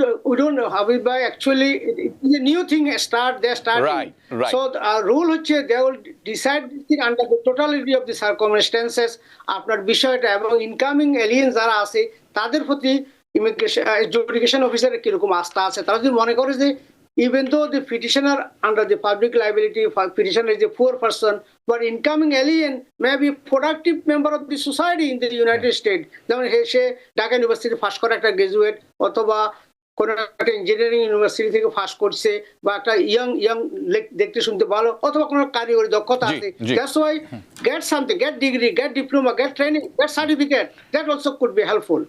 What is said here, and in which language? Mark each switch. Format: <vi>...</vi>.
<en>We don't know how it by actually it's a new thing they're starting. Right. So the rule হচ্ছে they will decide this thing under the totality of the circumstances.</en> <bn>আপনার বিষয়টা এবং incoming alien যারা আছে তাদের প্রতি immigration education অফিসারের কিরকম আস্থা আছে। তারা যদি মনে করে যে</bn> <en>even though the petitioner under the public liability petitioner is a poor person, but incoming alien may be productive member of the society in the United States.</en> <bn>যেমন সে ঢাকা ইউনিভার্সিটি পাস করা একটা গ্রাজুয়েট অথবা কোনো একটা ইঞ্জিনিয়ারিং ইউনিভার্সিটি থেকে pass করছে, বা একটা ইয়াং দেখতে শুনতে ভালো অথবা কোনো কারিগরি দক্ষতা আছে,</bn> <en>That's why get something, get degree, get diploma, get training, get certificate, that also could be helpful.</en>